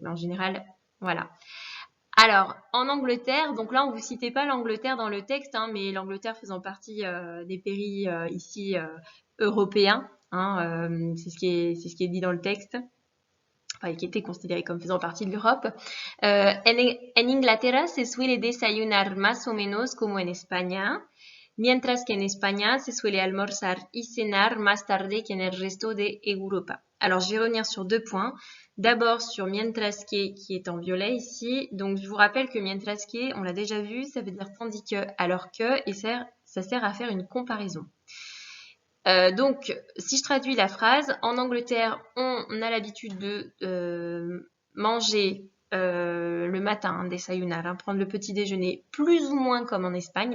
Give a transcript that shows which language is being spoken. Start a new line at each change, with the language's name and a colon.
French: Mais en général, voilà. Alors, en Angleterre, donc là, on vous citait pas l'Angleterre dans le texte, hein, mais l'Angleterre faisant partie des pays ici européens, hein, c'est ce qui est dit dans le texte, enfin, qui était considéré comme faisant partie de l'Europe.
Spanish: En Inglaterra se suele desayunar más o menos como en España, mientras que en España se suele almorzar y cenar más tarde que en el resto de Europa.
French: Alors, je vais revenir sur deux points. D'abord sur mientras que, qui est en violet ici. Donc, je vous rappelle que mientras que, on l'a déjà vu, ça veut dire tandis que, alors que, et ça sert à faire une comparaison. Donc, si je traduis la phrase, en Angleterre, on a l'habitude de manger le matin, desayunar, hein, prendre le petit déjeuner plus ou moins comme en Espagne.